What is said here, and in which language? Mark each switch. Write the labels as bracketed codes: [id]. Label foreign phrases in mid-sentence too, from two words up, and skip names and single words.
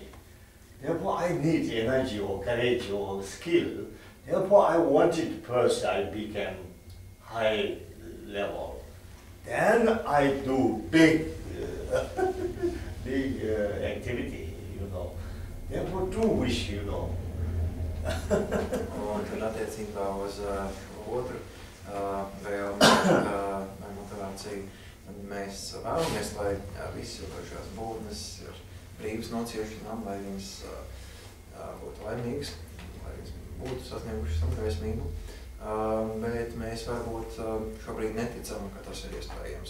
[en] Therefore, I need energy or courage or skill. Therefore, I wanted first I became high level. Then I do big activity, Therefore, two wish, [lv] Un tad attiecībā uz otru vēlmi vai motivāciju, tad mēs vēlamies, lai visi jūtošās būtnes ir brīvas no ciešanām, lai viņas būtu laimīgas, lai viņas būtu sasniegušas samgaismību, bet mēs varbūt šobrīd neticam, ka tas ir iespējams.